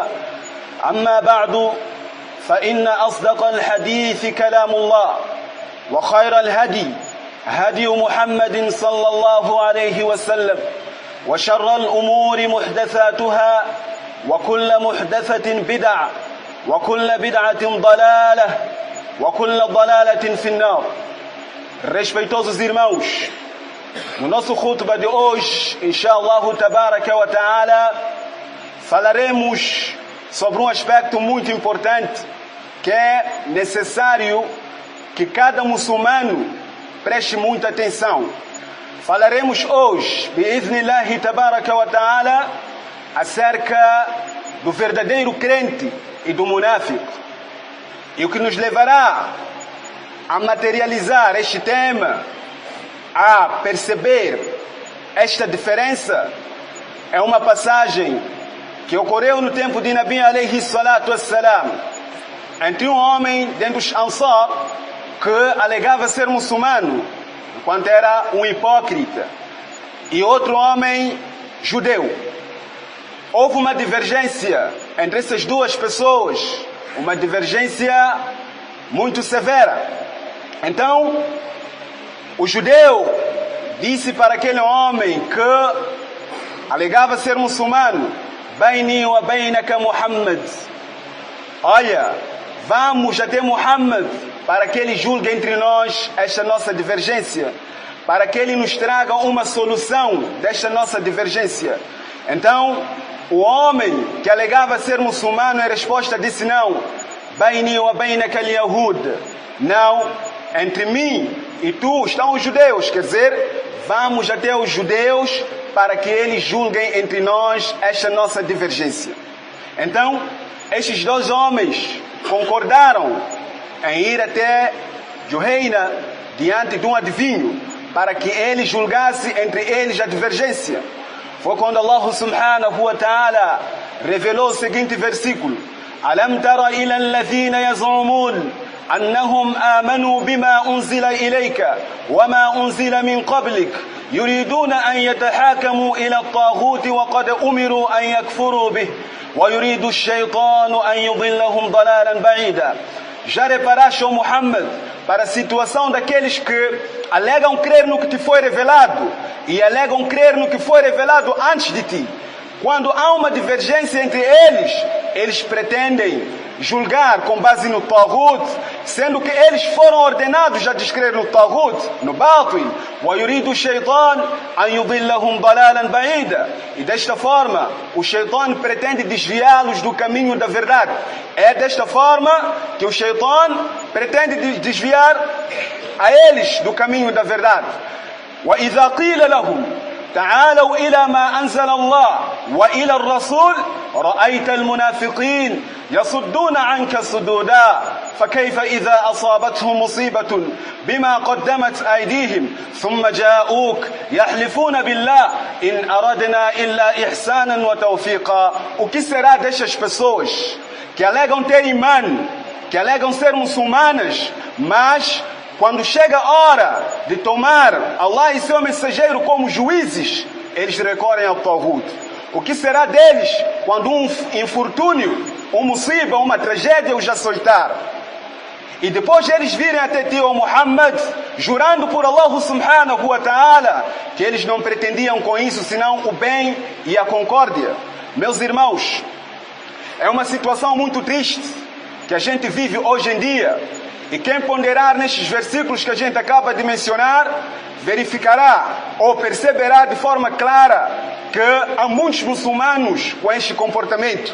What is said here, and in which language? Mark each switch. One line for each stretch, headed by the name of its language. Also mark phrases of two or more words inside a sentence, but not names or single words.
Arabic: أما بعد فإن أصدق الحديث كلام الله وخير الهدي هدي محمد صلى الله عليه وسلم وشر الأمور محدثاتها وكل محدثة بدعة وكل بدعة ضلالة وكل ضلالة في النار.
Portuguese: Respeitosos irmãos, no nosso khutbah de hoje,
Arabic: إن شاء الله تبارك وتعالى,
Portuguese: falaremos sobre um aspecto muito importante que é necessário que cada muçulmano preste muita atenção. Falaremos hoje,
Arabic: بإذن الله تبارك وتعالى,
Portuguese: acerca do verdadeiro crente e do munáfico. E o que nos levará a materializar este tema, a perceber esta diferença, é uma passagem que ocorreu no tempo de
Arabic: نبي عليه الصلاة والسلام,
Portuguese: entre um homem dentre os Ansar que alegava ser muçulmano, enquanto era um hipócrita, e outro homem judeu. Houve uma divergência entre essas duas pessoas, uma divergência muito severa. Então, o judeu disse para aquele homem que alegava ser muçulmano:
Arabic: بيني وبينك محمد.
Portuguese: Olha, vamos até Muhammad para que ele julgue entre nós esta nossa divergência, para que ele nos traga uma solução desta nossa divergência. Então, o homem que alegava ser muçulmano, em resposta disse: não,
Arabic: بيني وبينك اليهود.
Portuguese: Não, entre mim e tu estão os judeus. Quer dizer, vamos até os judeus para que eles julguem entre nós esta nossa divergência. Então, estes dois homens concordaram em ir até Juhayna diante de um adivinho para que ele julgasse entre eles a divergência. Foi quando Allah
Arabic: سبحانه وتعالى
Portuguese: revelou o seguinte versículo:
Arabic: ألم تر إلى الذين يزعمون أنهم آمنوا بما أنزل إليك وما أنزل من قبلك يريدون أن يتحاكموا إلى الطاغوت وقد أمروا أن يكفروا به ويريد الشيطان أن يضلهم ضلالا بعيدا.
Portuguese: Já reparaste, ó Muhammad, para a situação daqueles que alegam crer no que te foi revelado e alegam crer no que foi revelado antes de ti. Quando há uma divergência entre eles pretendem julgar com base no Taghut, sendo que eles foram ordenados a descrer no Taghut, no Batil.
Arabic: وَيُرِيدُ الشَّيْطَانُ أَنْ يُضِلَّهُمْ ضَلَالًا بَعِيدًا.
Portuguese: E desta forma, o Shaitan pretende desviá-los do caminho da verdade. É desta forma que o Shaitan pretende desviar a eles do caminho da verdade.
Arabic: وَإِذَا قِيلَ لَهُمْ تعالوا إلى ما أنزل الله وإلى الرسول رأيت المنافقين يصدون عنك صدودا فكيف إذا أصابتهم مصيبة بما قدمت أيديهم ثم جاءوك يحلفون بالله إن أردنا إلا إحسانا وتوفيقا.
Portuguese: O que será destas pessoas que alegam ter imã, que alegam ser muçulmanas, mas quando chega a hora de tomar Allah e seu mensageiro como juízes, eles recorrem ao Taghut. O que será deles quando um infortúnio, um musiba, uma tragédia os açoitar? E depois eles virem até ti, ó Muhammad, jurando por Allah
Arabic: سبحانه وتعالى,
Portuguese: que eles não pretendiam com isso senão o bem e a concórdia. Meus irmãos, é uma situação muito triste que a gente vive hoje em dia. E quem ponderar nestes versículos que a gente acaba de mencionar, verificará ou perceberá de forma clara que há muitos muçulmanos com este comportamento.